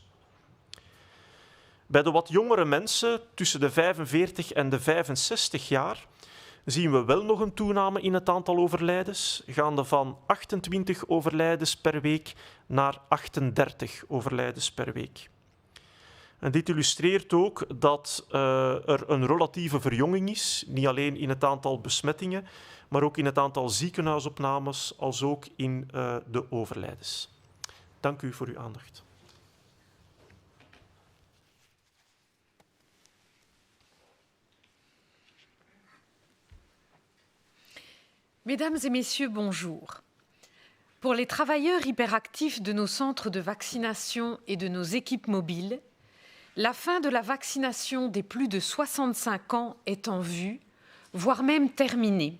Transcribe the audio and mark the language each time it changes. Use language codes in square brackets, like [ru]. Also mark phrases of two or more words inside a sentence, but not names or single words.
[nl] Bij de wat jongere mensen tussen de 45 en de 65 jaar zien we wel nog een toename in het aantal overlijdens, gaande van 28 overlijdens per week naar 38 overlijdens per week. En dit illustreert ook dat er een relatieve verjonging is, niet alleen in het aantal besmettingen, maar ook in het aantal ziekenhuisopnames, als ook in de overlijdens. Dank u voor uw aandacht. [fr] Mesdames et messieurs, bonjour. Pour les travailleurs hyperactifs de nos centres de vaccination et de nos équipes mobiles, la fin de la vaccination des plus de 65 ans est en vue, voire même terminée.